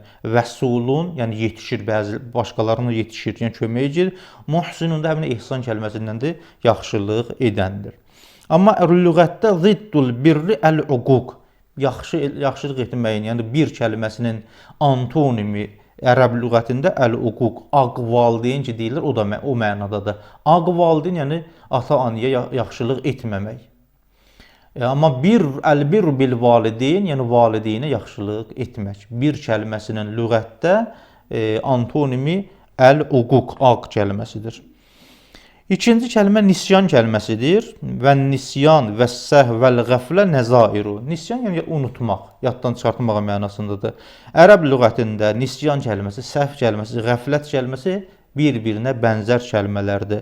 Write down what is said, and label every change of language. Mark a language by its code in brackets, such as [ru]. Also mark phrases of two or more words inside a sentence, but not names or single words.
[az] Vəsulun, yəni yetişir, bəzi başqalarına yetişir, yəni kömək edir. Muhsinun da həmin ihsan kəlməsindəndir, yaxşılıq edəndir. [ar] Amma lüğətdə ضد البر العقوق. [az] Yaxşılıq etməyin, yəni bir kəlməsinin antonimi ərəb lüğətində əl-uquq, aq valideyn ki deyirlər, o da o mənadadır. Aq valideyn, yəni ata-anaya yaxşılıq etməmək. Amma [ar] البر بالوالدين, [az] yəni valideynə yaxşılıq etmək. Bir kəlməsinin lüğətdə antonimi əl-uquq, aq kəlməsidir. İkinci kəlmə nisyan kəlməsidir. [ar] والنسيان والسهو والغفلة نظائر. [az] Nisyan yəni unutmaq, yaddan çıxartmaq mənasındadır. Ərəb lüğətində nisyan kəlməsi, səhv kəlməsi, qəflət kəlməsi bir-birinə bənzər kəlmələrdir.